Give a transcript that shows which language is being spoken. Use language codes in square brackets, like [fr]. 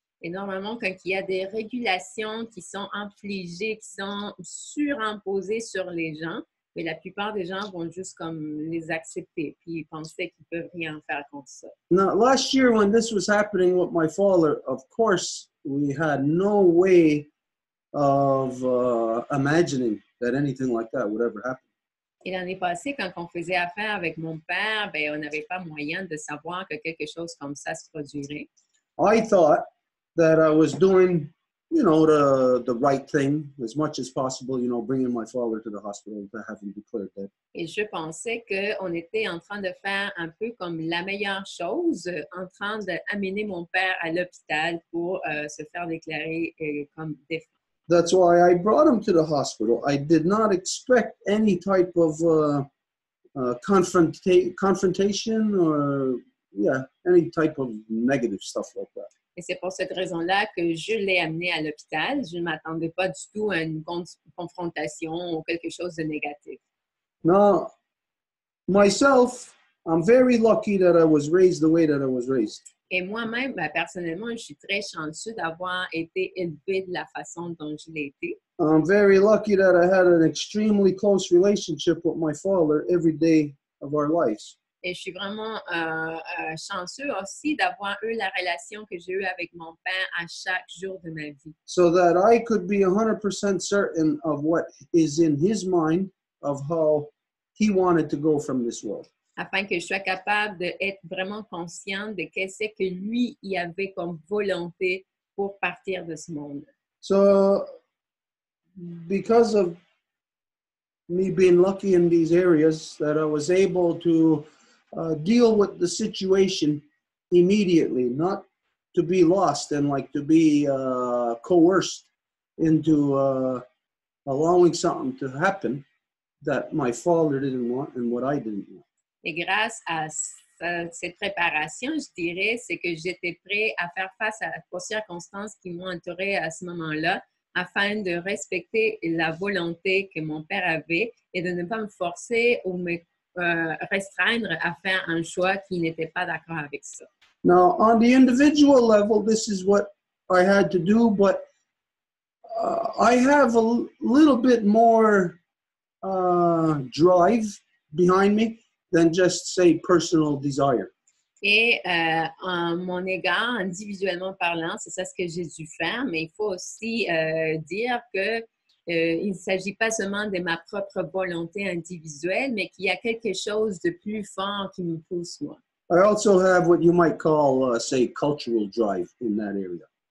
[fr] Et normalement, quand il y a des régulations qui sont infligées, qui sont surimposées sur les gens, mais la plupart des gens vont juste comme les accepter, puis penser qu'ils peuvent rien faire contre ça. [en] Now, last year when this was happening with my father, of course, we had no way of imagining that anything like that would ever happen. [fr] Et l'année passée, quand on faisait affaire avec mon père, ben, on n'avait pas moyen de savoir que quelque chose comme ça se produirait. [en] I thought that I was doing, you know, the right thing as much as possible, you know, bringing my father to the hospital to have him declared dead. [fr] Et je pensais qu'on était en train de faire un peu comme la meilleure chose, en train d'amener mon père à l'hôpital pour se faire déclarer comme défunt. [en] That's why I brought him to the hospital. I did not expect any type of confrontation or, any type of negative stuff like that. [fr] Et c'est pour cette raison-là que je l'ai amené à l'hôpital. Je ne m'attendais pas du tout à une confrontation ou quelque chose de négatif. [en] Now, myself, I'm very lucky that I was raised the way that I was raised. [fr] Et moi-même, personnellement, je suis très chanceux d'avoir été élevé de la façon dont je l'ai été. [en] I'm very lucky that I had an extremely close relationship with my father every day of our lives. [fr] Et je suis vraiment chanceux aussi d'avoir eu la relation que j'ai eue avec mon père à chaque jour de ma vie. [en] So that I could be 100% certain of what is in his mind of how he wanted to go from this world. [fr] Afin que je sois capable d'être vraiment consciente de qu'est-ce que lui y avait comme volonté pour partir de ce monde. [en] So, because of me being lucky in these areas, that I was able to deal with the situation immediately, not to be lost and like to be coerced into allowing something to happen that my father didn't want and what I didn't want. [fr] Et grâce à cette préparation, je dirais, c'est que j'étais prêt à faire face aux circonstances qui m'ont entouré à ce moment-là, afin de respecter la volonté que mon père avait et de ne pas me forcer ou me restreindre à faire un choix qui n'était pas d'accord avec ça. [en] Now, on the individual level, this is what I had to do, but I have a little bit more drive behind me than just, say, personal desire. [fr] Et en mon égard, individuellement parlant, c'est ça ce que j'ai dû faire, mais il faut aussi dire que il ne s'agit pas seulement de ma propre volonté individuelle, mais qu'il y a quelque chose de plus fort qui me pousse, moi. [en] I also have what you might call, say, cultural drive in that area.